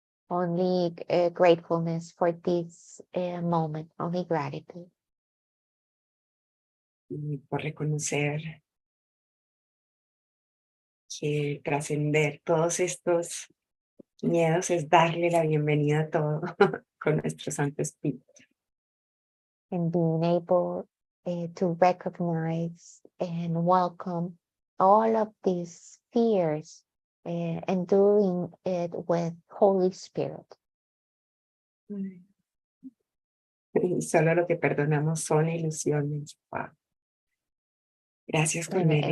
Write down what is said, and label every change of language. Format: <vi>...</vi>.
<en>Only gratefulness for this moment. Only gratitude.</en> <es>Y por reconocer que trascender todos estos miedos es darle la bienvenida a todo con nuestro Santo Espíritu.</es> <en>And being able to recognize and welcome all of these fears and doing it with Holy Spirit.</en> <es>Y solo lo que perdonamos son ilusiones. Wow. Gracias, Cornelia,</es>